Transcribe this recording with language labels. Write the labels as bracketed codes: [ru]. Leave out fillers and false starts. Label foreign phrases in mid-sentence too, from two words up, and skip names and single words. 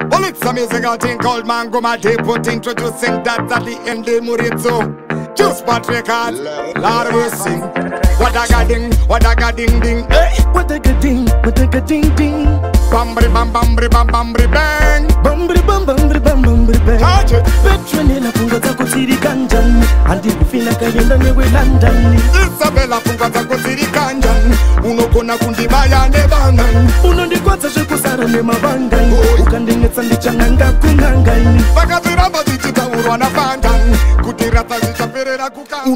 [en] It's a musical thing called Mango Depot, introducing that at the end of Murizo. Juice Pot Records, Lord we sing. What a ga ding, what a ga ding ding. Hey, what a ga ding, what a ga ding ding. Bambri bam bambri bam bambri bang. Bambri bam bambri bam bambri bang. Touch it. [sn] Petronella funga zako ziri kanjani, andi kufina kayenda newe London. Isabella funga zako ziri kanjani, unokona kundibaya ne bangan. Unondikwaza shekusara ne mabangani, ukandingetsa ndichananga kungangani. Vakaziramba zichitaurwa na fangani, kutirata zichaperera kukanga.